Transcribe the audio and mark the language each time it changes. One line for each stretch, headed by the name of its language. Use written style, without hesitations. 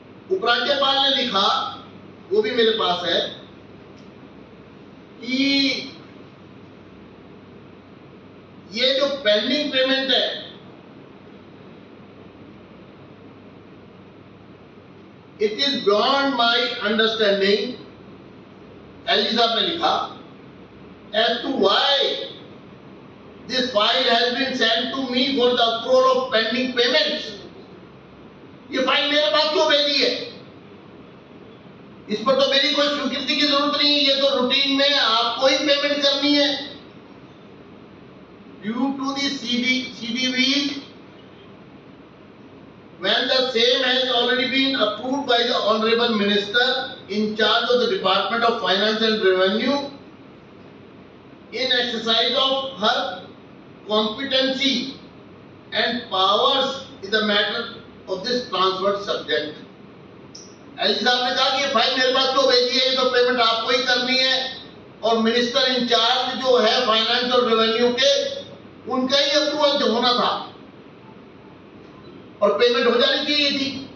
Hindi: उपराज्यपाल ने लिखा, वो भी मेरे पास है, कि ये जो पेंडिंग पेमेंट है,
English: it is beyond my understanding,
Hindi: LG साहब ने लिखा,
English: As to why this file has been sent to me for the approval of pending payments.
Hindi: ये फाइल मेरे पास क्यों भेजी है? इस पर तो मेरी कोई स्वीकृति की जरूरत नहीं है, ये तो रूटीन में आपको ही पेमेंट करनी है।
English: Due to the CDVs, when the same has already been approved by the Honorable Minister in charge of the Department of Finance and Revenue in exercise of her competency and powers in the matter of this transferred subject.
Hindi: LG साहब ने कहा कि ये file मेरे पास क्यों भेजी है, ये तो पेमेंट आपको ही करनी है, और मिनिस्टर इंचार्ज जो है फाइनेंस और रेवेन्यू के, उनका ही अप्रूवल जो होना था और पेमेंट हो जानी चाहिए थी।